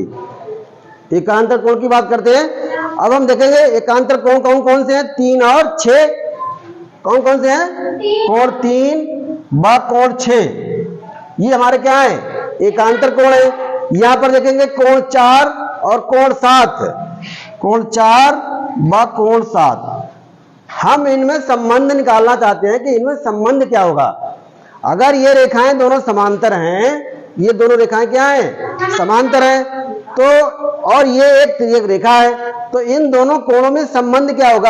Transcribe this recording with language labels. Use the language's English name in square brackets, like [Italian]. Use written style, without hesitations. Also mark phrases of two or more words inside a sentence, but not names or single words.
[Hindi] एकांतर कोण की बात करते हैं। अब हम देखेंगे एकांतर कोण कौन कौन से हैं? 3 और 6। कौन कौन से हैं? कोण 3 व कोण 6, ये हमारे क्या है? एकांतर कोण है। यहां पर देखेंगे कोण 4 और कोण 7, कोण 4 व कोण 7। हम इनमें संबंध निकालना चाहते हैं कि इनमें संबंध क्या होगा। अगर ये रेखाएं दोनों समांतर हैं, ये दोनों रेखाएं क्या हैं? समांतर हैं, तो और ये एक तिर्यक रेखा है, तो इन दोनों कोणों में संबंध क्या होगा?